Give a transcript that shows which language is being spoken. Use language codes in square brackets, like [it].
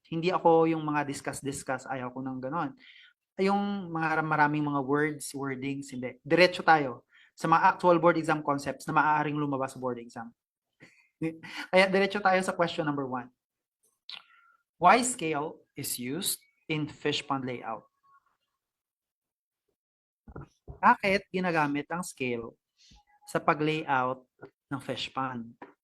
[tl] Hindi ako yung mga discuss, ayaw ko ng ganon. Yung mga maraming mga words, wordings, hindi. Diretso tayo sa mga actual board exam concepts na maaaring lumabas sa board exam. Kaya diretso tayo sa question number 1. [en] Why scale is used in fish pond layout? [tl] Bakit ginagamit ang scale sa pag-layout ng fish pond?